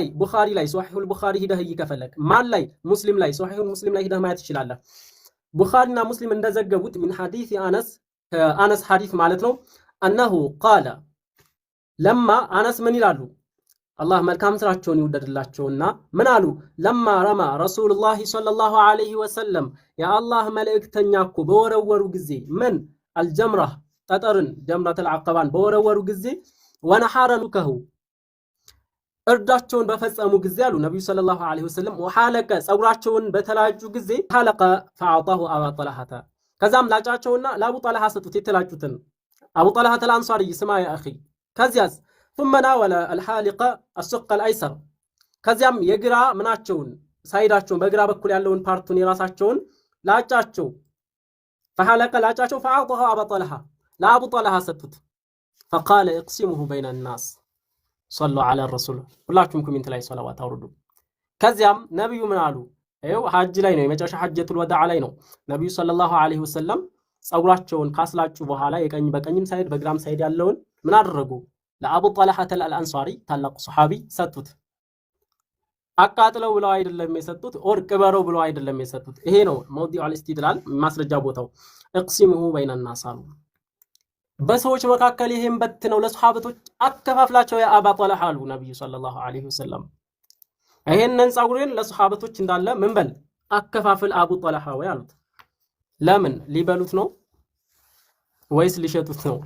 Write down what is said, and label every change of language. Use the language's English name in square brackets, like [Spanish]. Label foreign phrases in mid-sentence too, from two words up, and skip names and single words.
[Amharic] ቡኻሪ ላይ ሶሒሁል ቡኻሪ ሂደህ ይከፈለክ። ማን ላይ? ሙስሊም ላይ ሶሒሁል ሙስሊም ላይ ሂደህ ማየት ትችላለህ። ቡኻሪና ሙስሊም እንደዘገቡት ምን ሐዲስ አነስ ሐዲስ ማለት ነው [Arabic] أنه قال [Amharic] ለማ አነስ ምን ይላሉ? አላህ መልካም ስራቸውን ይወደድላቸውና ምን አሉ? [Arabic] لما رمى رسول الله صلى الله عليه وسلم [Amharic] የአላህ መልእክተኛ እኮ በወረወሩ ጊዜ ምን አልጀምራ ጠጠርን ጀምረቱል ዐቀባን በወረወሩ ጊዜ [Arabic] ونحر نسكه [Amharic] እርዳቸውን በፈጸሙ ጊዜ አሉ ነብዩ [Arabic] صلى الله عليه وسلم [Amharic] ወሐለቀ ጸጉራቸውን በተላጩ ጊዜ [Arabic] حلق فأعطاه أبا طلحة [Amharic] ከዛም ላጫቸውና ለአቡ ጠልሐ ሰጡት የተላጩትን አቡ ጠልሐ አልአንሷሪ ስማ [Arabic] يا أخي [Amharic] ከዚያስ [Arabic] ثم ناول الحالقه الشق الايسر [Amharic] ከዚያም የግራ ምናቸውን ሳይዳቸውን በግራ በኩል ያለውን ፓርቱን የራሳቸውን ላጫቸው فحلق ላጫቸው [Arabic] فأعطاه أبا طلحة [Amharic] ለአቡ ጠልሐ ሰጡት [Arabic] فقال اقسمه بين الناس صلوا على الرسول [Amharic] ሁላችሁም ኮሜንት ላይ ሰላዋት አውርዱ። ከዚያም ነብዩ ምን አሉ? ይኸው ሐጅ ላይ ነው የመጨረሻ ሐጀቱል ወዳዕ ላይ ነው ነብዩ [Arabic] صلى الله عليه وسلم [Amharic] ጸጉራቸውን ካስላጩ በኋላ የቀኝ በቀኝም ሳይድ በግራም ሳይድ ያለውን ምን አደረጉ? ለአቡ ጠልሐ አልአንሷሪ ታላቁ ሱሐቢ ሰጡት። አቃጥለው ብለው አይደለም የሰጡት፣ ኦር ቅበረው ብለው አይደለም የሰጡት። ይሄ ነው [Arabic] موضع الاستدلال [Amharic] ማስረጃ ቦታው። [Arabic] اقسمه بين الناس [Amharic] አሉ በሰዎች መካከል ይሄን በትነው ለሱሐበቶች አከፋፍላቸው [Arabic] يا أبا طلحة [Amharic] አሉ ነብዩ [Arabic] صلى الله عليه وسلم። [Amharic] ይሄንን ጸጉሬን ለሱሐበቶች እንዳለ ምን በል አከፋፍል አቡ ጠልሐ ወይ አሉት። ለምን ሊበሉት ነው ወይስ ሊሸጡት ነው?